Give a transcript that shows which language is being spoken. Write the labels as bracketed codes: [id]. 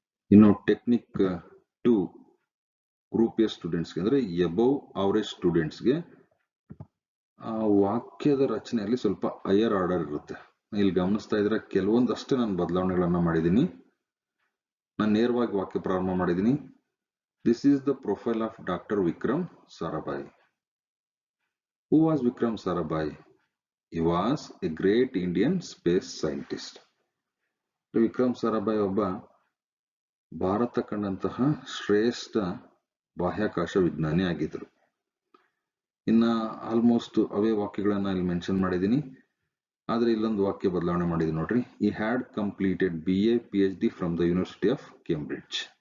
[kn] ಇನ್ನು technique 2 group A ಸ್ಟೂಡೆಂಟ್ಸ್ಗೆ, ಅಂದ್ರೆ ಎಬವ್ ಅವರೇಜ್ ಸ್ಟೂಡೆಂಟ್ಸ್ಗೆ ವಾಕ್ಯದ ರಚನೆಯಲ್ಲಿ ಸ್ವಲ್ಪ ಹೈಯರ್ ಆರ್ಡರ್ ಇರುತ್ತೆ. ಇಲ್ಲಿ ಗಮನಿಸ್ತಾ ಇದ್ರೆ ಕೆಲವೊಂದಷ್ಟೇ ನಾನು ಬದಲಾವಣೆಗಳನ್ನ ಮಾಡಿದ್ದೀನಿ. ನಾನು ನೇರವಾಗಿ ವಾಕ್ಯ ಪ್ರಾರಂಭ ಮಾಡಿದ್ದೀನಿ. [en] This is the profile of doctor Vikram Sarabhai. Who was Vikram Sarabhai? He was a great Indian space scientist. [kn] Vikram Sarabhai ಒಬ್ಬ ಭಾರತ ಕಂಡಂತಹ ಶ್ರೇಷ್ಠ ಬಾಹ್ಯಾಕಾಶ ವಿಜ್ಞಾನಿ ಆಗಿದ್ರು. ಇನ್ನ ಆಲ್ಮೋಸ್ಟ್ ಅವೇ ವಾಕ್ಯಗಳನ್ನ ಇಲ್ಲಿ ಮೆನ್ಷನ್ ಮಾಡಿದ್ದೀನಿ. ಆದ್ರೆ ಇಲ್ಲೊಂದು ವಾಕ್ಯ ಬದಲಾವಣೆ ಮಾಡಿದ್ದೀನಿ ನೋಡ್ರಿ. [en] He had completed BA PhD from the university of Cambridge.